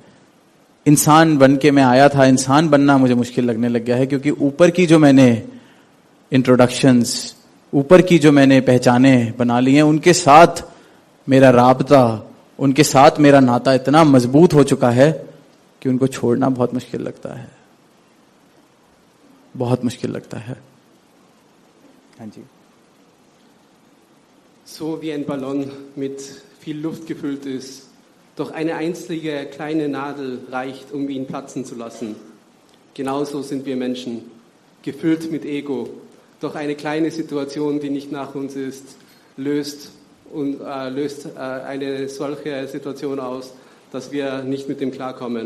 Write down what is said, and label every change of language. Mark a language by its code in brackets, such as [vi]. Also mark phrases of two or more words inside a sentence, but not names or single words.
[hi] इंसान बन के मैं आया था, इंसान बनना मुझे मुश्किल लगने लग गया है, क्योंकि ऊपर की जो मैंने इंट्रोडक्शंस, ऊपर की जो मैंने पहचाने बना ली हैं, उनके साथ मेरा राबता, उनके साथ मेरा नाता इतना मजबूत हो चुका है कि उनको छोड़ना बहुत मुश्किल लगता है, बहुत मुश्किल लगता है। हाँ जी। [de] So wie ein Ballon mit viel Luft gefüllt ist, doch eine einzige kleine Nadel reicht, um ihn platzen zu lassen. Genauso sind wir Menschen, gefüllt mit Ego. Doch eine kleine Situation, die nicht nach uns ist, löst eine solche Situation aus, dass wir nicht mit dem klarkommen.